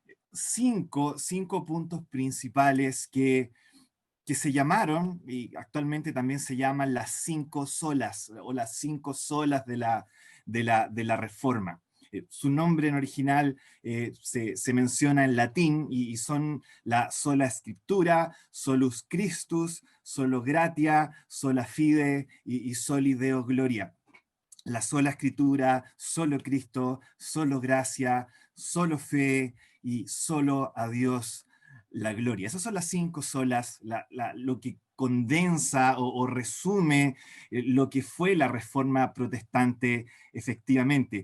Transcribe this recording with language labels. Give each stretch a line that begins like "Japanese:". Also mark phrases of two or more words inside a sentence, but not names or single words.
Spanish: cinco puntos principales que se llamaron, y actualmente también se llaman las cinco solas, o las cinco solas de la Reforma. Su nombre en original se menciona en latín y son la sola escritura,
Latin: solus Christus, solo gratia, sola fide y soli Deo gloria.
Spanish: La sola escritura, solo Cristo, solo gracia, solo fe y solo a Dios la gloria. Esas son las cinco solas, lo que condensa o resume lo que fue la Reforma Protestante efectivamente.